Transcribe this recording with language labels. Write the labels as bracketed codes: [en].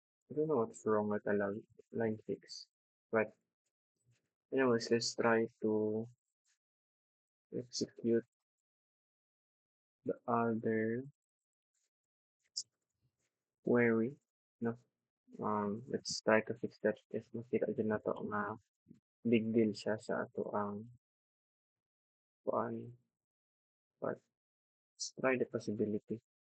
[en] I don't know what's wrong with the line 6. But anyways, let's try to execute the other query. No? Let's try to fix that if [ceb] makita din na to nga big deal siya sa ato ang kuan. [en] But let's try the possibility.